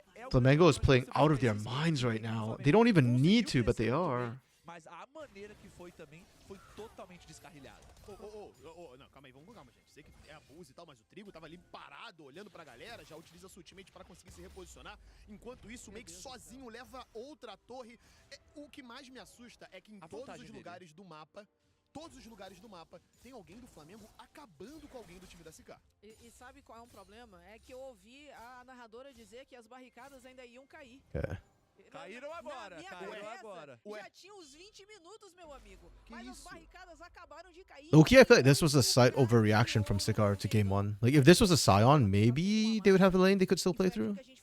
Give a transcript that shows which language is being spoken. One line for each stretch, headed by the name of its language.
English: Flamengo is playing out of their minds right now. They don't even need to, but they are.
Portuguese: Mas a maneira que foi também foi totalmente descarrilhada. Não, calma aí, vamos com calma, gente. Sei que é abuso e tal, mas o Trigo tava ali parado, olhando pra galera, já utiliza sua ultimate para conseguir se reposicionar. Enquanto isso, o Make sozinho leva outra torre. O que mais me assusta é que em todos os lugares do mapa, tem alguém do Flamengo acabando com alguém do time da CK. E sabe qual é um problema? É que eu ouvi a narradora dizer que as barricadas ainda iam cair. É. Caíram agora, caíram agora. Já tinha uns 20 minutos, meu amigo. Mas as barricadas acabaram de cair.
English: Okay, I feel like this was a slight overreaction from Sikar to game 1. Like, if this was a Scion, maybe they would have a lane they could still play through.